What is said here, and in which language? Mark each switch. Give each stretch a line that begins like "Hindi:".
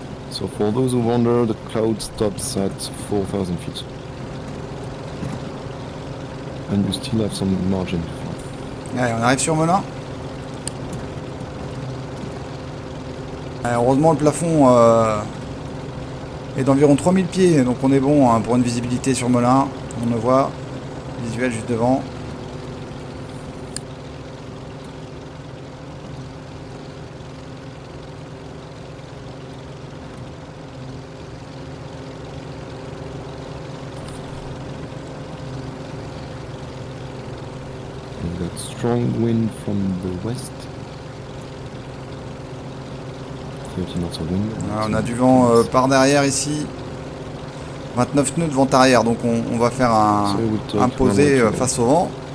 English: So for those who wonder, the cloud stops at 4,000 feet. And you still have some margin to fly.
French: Allez, on arrive sur Melun. Heureusement le plafond est d'environ 3000 pieds, donc on est bon hein, pour une visibilité sur Melun. On le voit, visuel juste devant.
English: We've got strong wind from the west. 30 knots of wind.
French: On a du vent par derrière ici. 29 nœuds de vent arrière, donc on va faire un posé face au vent.